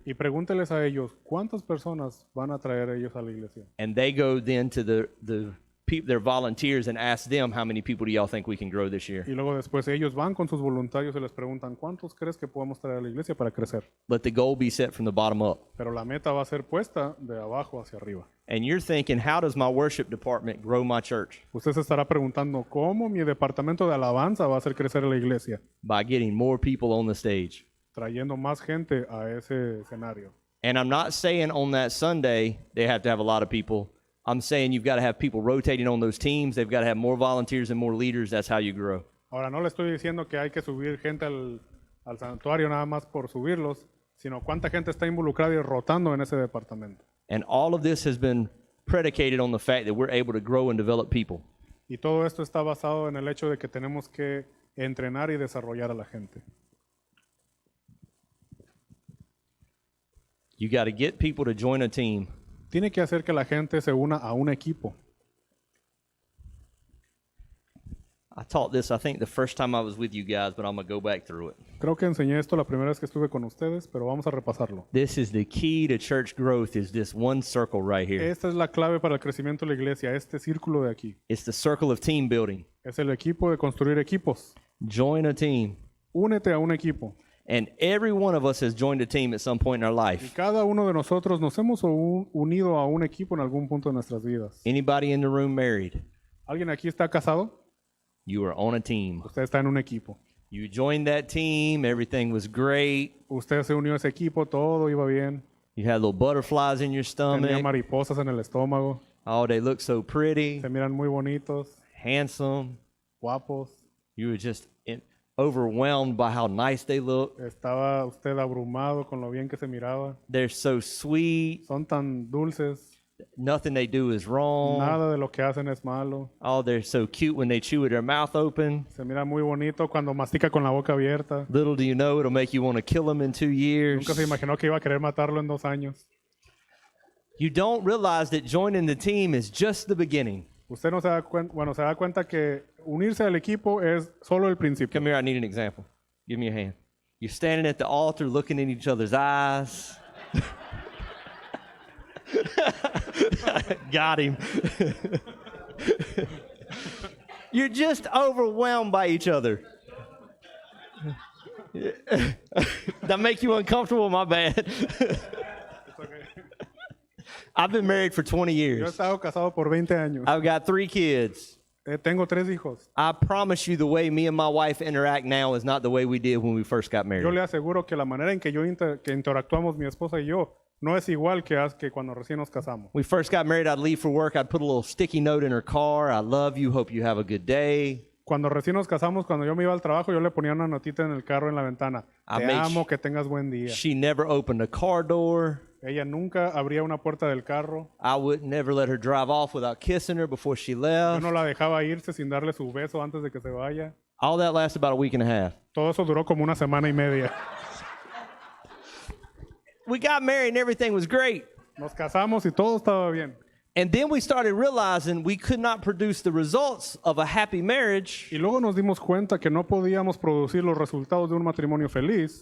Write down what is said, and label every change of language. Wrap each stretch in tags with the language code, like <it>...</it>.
<es>Y pregúnteles a ellos, ¿cuántas personas van a traer ellos a la iglesia?</es> <en>And they go then to their volunteers and ask them how many people do y'all think we can grow this year.</en> <es>Y luego después ellos van con sus voluntarios y les preguntan, ¿cuántos crees que podemos traer a la iglesia para crecer?</es> <en>Let the goal be set from the bottom up.</en> <es>Pero la meta va a ser puesta de abajo hacia arriba.</es> <en>And you're thinking, how does my worship department grow my church?</en> <es>Usted se estará preguntando, ¿cómo mi departamento de alabanza va a hacer crecer a la iglesia?</es> <en>By getting more people on the stage.</en> <es>Trayendo más gente a ese escenario.</es> <en>And I'm not saying on that Sunday they have to have a lot of people. I'm saying you've got to have people rotating on those teams. They've got to have more volunteers and more leaders. That's how you grow.</en> <es>Ahora, no le estoy diciendo que hay que subir gente al santuario nada más por subirlos, sino cuánta gente está involucrada y rotando en ese departamento.</es> <en>And all of this has been predicated on the fact that we're able to grow and develop people.</en> <es>Y todo esto está basado en el hecho de que tenemos que entrenar y desarrollar a la gente.</es> <en>You got to get people to join a team.</en> <es>Tiene que hacer que la gente se una a un equipo.</es> <en>I taught this, I think, the first time I was with you guys, but I'm going to go back through it.</en> <es>Creo que enseñé esto la primera vez que estuve con ustedes, pero vamos a repasarlo.</es> <en>This is the key to church growth, is this one circle right here.</en> <es>Esta es la clave para el crecimiento de la iglesia, este círculo de aquí.</es> <en>It's the circle of team building.</en> <es>Es el equipo de construir equipos.</es> <en>Join a team.</en> <es>Únete a un equipo.</es> <en>And every one of us has joined a team at some point in our</en> <es>Y</es> <en>life.</en> <es>cada uno de nosotros nos hemos unido a un equipo en algún punto de nuestras vidas.</es> <en>Anybody in the room married?</en> <es>¿Alguien aquí está casado?</es> <en>You are on a team.</en> <es>Usted está en un equipo.</es> <en>You joined that team, everything was great.</en> <es>Usted se unió a ese equipo, todo iba bien.</es> <en>You had little butterflies in your</en> <es>Tenía</es> <en>stomach.</en> <es>mariposas en el estómago.</es> <en>Oh, they look so pretty,</en> <es>Se miran muy bonitos,</es> <en>handsome.</en> <es>guapos.</es> <en>You were just overwhelmed by how nice they look.</en> <es>Estaba usted abrumado con lo bien que se miraba.</es> <en>They're so sweet.</en> <es>Son tan dulces.</es> <en>Nothing they do is wrong.</en> <es>Nada de lo que hacen es malo.</es> <en>Oh, they're so cute when they chew with their mouth open.</en> <es>Se mira muy bonito cuando mastica con la boca abierta.</es> <en>Little do you know, it'll make you want to kill them in 2 years.</en> <es>Nunca se imaginó que iba a querer matarlo en 2 años.</es> <en>You don't realize that joining the team is just the beginning.</en> <es>Usted no se da cuenta, bueno, se da cuenta que unirse al equipo es solo el principio.</es> <en>Come here, I need an example. Give me a hand. You're standing at the altar looking in each other's eyes. Got him. You're just overwhelmed by each other. That make you uncomfortable? My bad. I've been married for 20</en> <es>Yo he</es> <en>years.</en> <es>estado casado por 20 años.</es> <en>I've got 3 kids.</en> <es>Tengo 3 hijos.</es> <en>I promise you the way me and my wife interact now is not the way we did when we first got married.</en> <es>Yo le aseguro que la manera en que que interactuamos mi esposa y yo no es igual que cuando recién nos casamos.</es> <en>We first got married, I'd leave for work, I'd put a little sticky note in her car. I love you, hope you have a good day.</en> <es>Cuando recién nos casamos, cuando yo me iba al trabajo, yo le ponía una notita en el carro en la ventana.</es> <en>I</en> <es>Te</es> <en>made</en> <es>amo, que tengas buen día.</es> <en>She never opened a car door.</en> <es>Ella nunca abría una puerta del carro.</es> <en>I would never let her drive off without kissing her before she</en> <es>Yo</es> <en>left.</en> <es>no la dejaba irse sin darle su beso antes de que se vaya.</es> <en>All that lasted about a week and a half.</en> <es>Todo eso duró como una semana y media.</es> <en>We got married and everything was great.</en> <es>Nos casamos y todo estaba bien.</es> <en>And then we started realizing we could not produce the results of a happy marriage</en> <es>Y luego nos dimos cuenta que no podíamos producir los resultados de un matrimonio feliz</es>